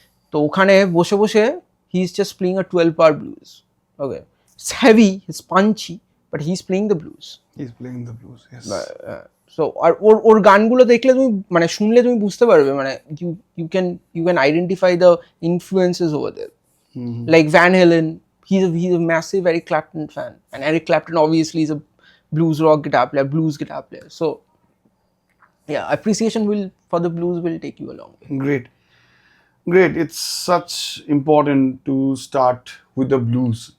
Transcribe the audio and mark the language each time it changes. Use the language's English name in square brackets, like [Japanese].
[Bangla] তো ওখানে বসে বসে [English] he is just playing a 12-bar blues. Okay, it's heavy, it's punchy, but he's playing the blues. He's playing the blues, yes. [Bangla] So আর ওর গানগুলো দেখলে তুমি মানে শুনলে তুমি বুঝতে পারবে, মানে [English] you can identify the influences over there. Like Van Halen, he's a massive Eric Clapton fan, and Eric Clapton obviously is a blues rock guitar player, blues guitar player. So yeah, appreciation for the blues will take you a long way. Great. It's such important to start with the blues.